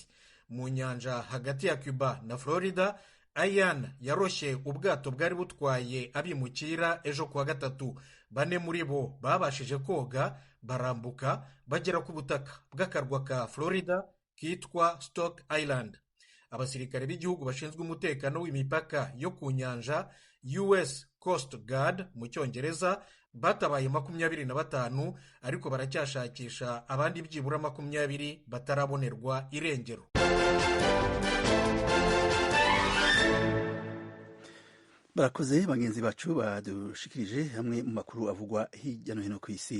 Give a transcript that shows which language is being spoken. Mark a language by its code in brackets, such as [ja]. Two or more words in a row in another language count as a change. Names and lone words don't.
[rw] Mu nyanja hagati ya Cuba na Florida, Ian yaroshye ubwato bwari butwaye abimukira ejo kuwa gatatu. 4 muri bo babashije koga barambuka bagera ku butaka bw'akarwa ka Florida kitwa Stock Island. Abasirikare b'igihugu bashinzwe umutekano w'imipaka yo ku nyanja, US Coast Guard mu cyongereza, batabaye 25, ariko baracyashakisha abandi byibura 20 batarabonerwa irengero. Barakoze bagenzi bacu badushikirije hamwe mu makuru avugwa hirya no hino ku isi.